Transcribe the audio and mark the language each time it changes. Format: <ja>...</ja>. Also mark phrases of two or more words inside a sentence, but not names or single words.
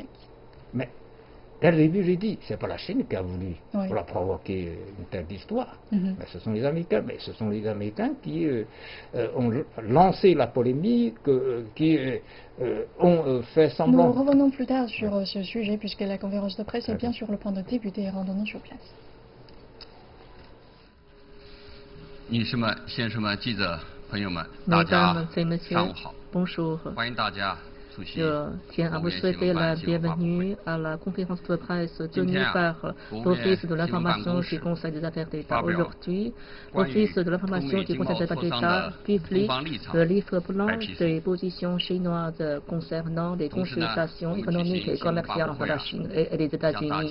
<fr>Mais dès le début, j'ai dit, c'est pas la Chine qui a voulu pour la provoquer une telle histoire. Mais ce sont les Américains. Mais ce sont les Américains qui ont lancé la polémique, qui ont fait semblant. Nous revenons plus tard sur ce sujet, puisque la conférence de presse est bien sur le point de débuter et rendons-nous sur place.</fr> <zh>女士们、先生们、记者朋友们，大家上午好！欢迎大家</zh> <fr>Je tiens à vous souhaiter la bienvenue à la conférence de presse tenue par l'Office de l'information du Conseil des affaires d'État. Aujourd'hui, l'Office de l'information du Conseil des affaires d'État publie le livre blanc des positions chinoises concernant des consultations économiques et commerciales entre la Chine et les États-Unis.</fr>